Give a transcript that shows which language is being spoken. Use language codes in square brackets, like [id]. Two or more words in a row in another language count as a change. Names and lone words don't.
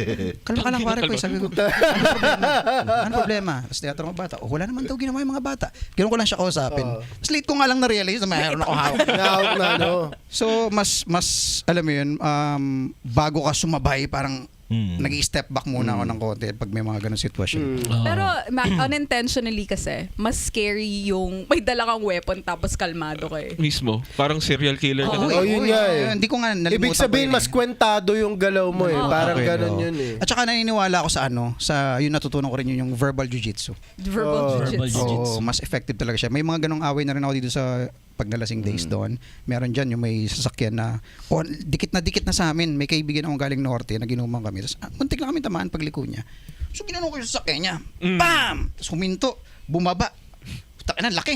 [tl] Kalma ka lang pare ko, sabi ko. Ano problema? Tapos tiyatro ng bata, wala naman daw ginawa yung mga bata. Ganun ko lang siya kausapin. Tapos late ko nga lang na-realize na mayroon ako hawak. Nahawak na, no? So, mas alam mo yun, bago ka sumabay, parang nag-i-step back muna ako ng konti pag may mga ganun sitwasyon. Pero unintentionally kasi, mas scary yung may dala kang weapon tapos kalmado ka eh. Mismo. Parang serial killer ka Oo, na. yun nga eh. Hindi ko nga nalimutan Ibig sabihin, ko yun mas kwentado yung galaw mo eh. Parang Okay, ganun oo. yun eh. At saka naniniwala ako sa yun natutunan ko rin yun, yung [en] verbal jiu-jitsu. [tl] Verbal Verbal jiu-jitsu. jiu-jitsu. Oo, mas effective talaga siya. May mga ganong away na rin ako dito sa pagnalasing days doon. Meron dyan yung may sasakyan na dikit na sa amin. May kaibigan akong galing Norte na ginuman kami. Tapos muntik na kami tamaan pagliko niya. So ginanong ko yung sasakyan niya. Bam! Tapos huminto. Bumaba. Takinan, laki.